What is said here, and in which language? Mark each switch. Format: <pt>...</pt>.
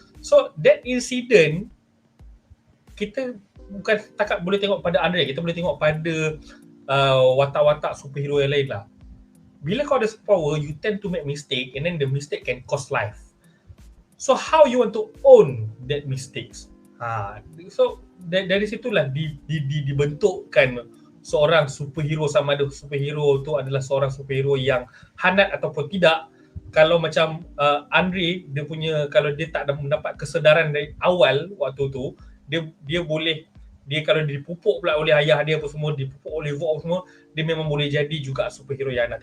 <en>So that incident</en> <ms>kita bukan takat boleh tengok pada Andre, kita boleh tengok pada watak-watak superhero yang lain lah. Bila kau ada power,</ms> <en>you tend to make mistake and then the mistake can cost life. So how you want to own that mistakes?</en> <ms>So dari situlah dibentukkan seorang superhero, sama ada superhero tu adalah seorang superhero yang hanat ataupun tidak. Kalau macam Andre, dia punya, kalau dia tak mendapat kesedaran dari awal waktu tu, dia boleh, dia kalau dipupuk pula oleh ayah dia apa semua, dipupuk oleh Vogue semua, dia memang boleh jadi juga superhero yang hanat.</ms>